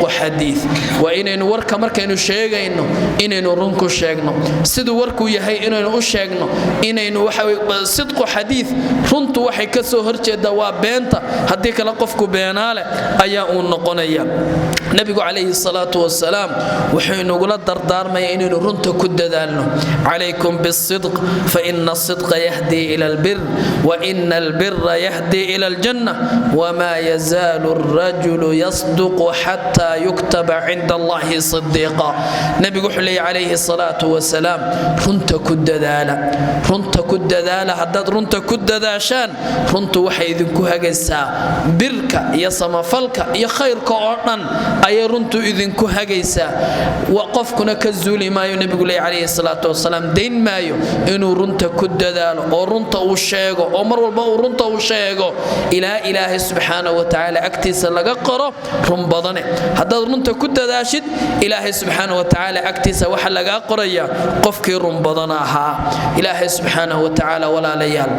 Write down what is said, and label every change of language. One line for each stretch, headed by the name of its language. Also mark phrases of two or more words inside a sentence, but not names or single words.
Somali: xadiis waa inaynu warka markaynu sheegayno inaynu run ku sheegno sidoo warku yahay inaynu u sheegno inaynu waxa sidqu xadiis runtu waxay ka soo horjeedaa waa beenta hadii kala qofku beenaale ayaa uu noqonaya nabigu
Arabic: عليه الصلاة والسلام
Somali: wuxuu inagula dardaarmaya inaynu runta ku dadaalno
Arabic: عليكم بالصدق فإن الصدق يهدي إلى البر وإن البر يهدي إلى الجنة وما يزال الرجل يصدق حتى يكتب عند الله صديقا
Somali: nabigu wuxuu leeyahay
Arabic: عليه الصلاة والسلام
Somali: runta ku dadaala haddaad runta ku dadaashaan runtu waxay idinku hagaysaa birka iyo samafalka iyo khayrka oo dhan ay runtu idinku hagaysaa waqofkuna ka zuuli maayo nabigu leeyahay
Arabic: الصلاة والسلام
Somali: deyn maayo inuu runta ku dadaalo oo runta uu sheego oo mar walba uu runta uu sheego ilaa ilaahay
Arabic: سبحانه وتعالى
Somali: agtiisa laga qoro run badane haddaad runta ku dadaashid ilaahay
Arabic: سبحانه وتعالى
Somali: agtiisa waxa laga qoraya qofkii run badan ahaa ilaahay
Arabic: سبحانه وتعالى
Somali: walaalayaal